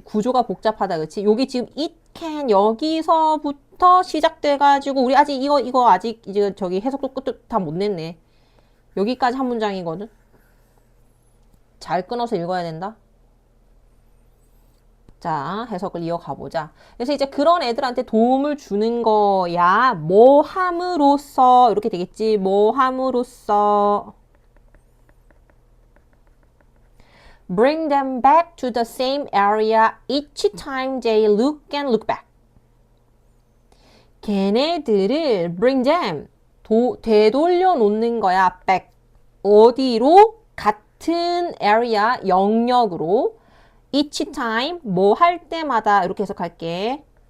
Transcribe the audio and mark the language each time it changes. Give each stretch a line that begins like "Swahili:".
Korean: 구조가 복잡하다 그치? 여기 지금
English: it can
Korean: 여기서부터 시작돼가지고 우리 아직 이거 아직 이제 저기 해석도 끝도 다 못 냈네. 여기까지 한 문장이거든. 잘 끊어서 읽어야 된다. 자, 해석을 이어가 보자. 그래서 이제 그런 애들한테 도움을 주는 거야. 뭐 함으로써 이렇게 되겠지. 뭐 함으로써
English: bring them back to the same area each time they look and look back.
Korean: 걔네들을
English: bring them
Korean: 되돌려 놓는 거야. back 어디로? 같은 area 영역으로
English: each time
Korean: 뭐 할 때마다 이렇게 해석할게.